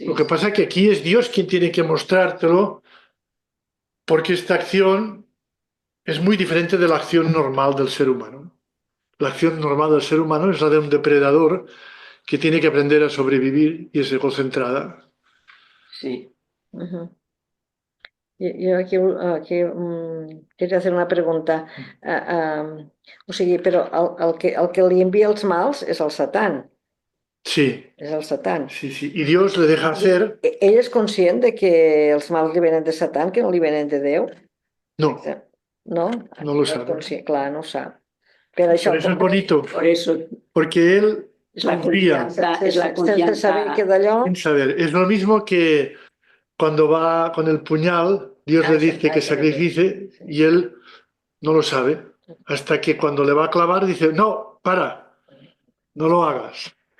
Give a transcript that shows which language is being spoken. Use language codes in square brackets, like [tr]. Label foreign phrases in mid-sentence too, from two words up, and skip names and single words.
[es] Lo que pasa es que aquí es Dios quien tiene que mostrártelo, porque esta acción es muy diferente de la acción normal del ser humano. La acción normal del ser humano es la de un depredador que tiene que aprender a sobrevivir y es egocentrada. sí. Ujú. [ca] Jo aquí queria fer una pregunta. O sigui, però el que li envia els mals és el Satan. [es] Sí, [ca] És el Satan. [es] sí, sí. Y Dios le deja hacer. [ca] Ell és conscient de que els mals li venen de Satan, que no li venen de Déu? [es] No, [ca] No? [es] no lo [ca] És [es] sabe. [ca] conscient, clar, no ho sap. Per això, [es] Por eso es bonito, Por eso porque él es la confía confianza, es la [ca] sense [es] confianza. [ca] saber que d'allò... [es] sin saber. Es lo mismo que cuando va con el puñal, Dios le dice que sacrifique y él no lo sabe. Hasta que cuando le va a clavar dice, no, para, no lo hagas.